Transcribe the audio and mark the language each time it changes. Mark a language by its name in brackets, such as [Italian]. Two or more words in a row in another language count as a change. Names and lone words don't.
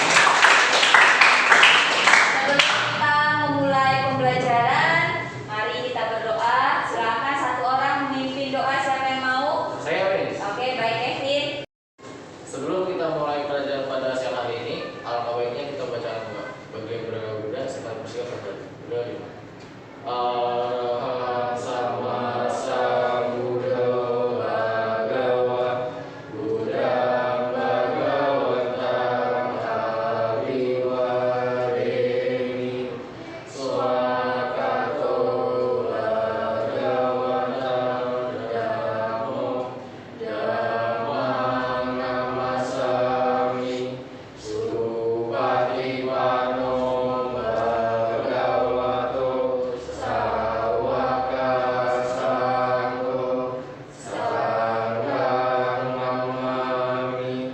[Indonesian] Sebelum kita memulai pembelajaran, mari kita berdoa. Silakan satu orang memimpin doa. Siapa yang mau? Saya Miss. Oke, baik Kevin. Sebelum kita mulai pelajaran pada siang hari ini, alangkah baiknya kita baca doa. Bagi yang beragama Buddha, silakan bersiap berdoa. Berdoa di [Pali] Arahang Sama Sambuddha Bhagava Buddhang Bhagavatam Abiwadeni Swakato Bhagavatam Dhammo Dhammang Namasami Supatipano Bhagavato Sawaka Sangho Sanghang Namami.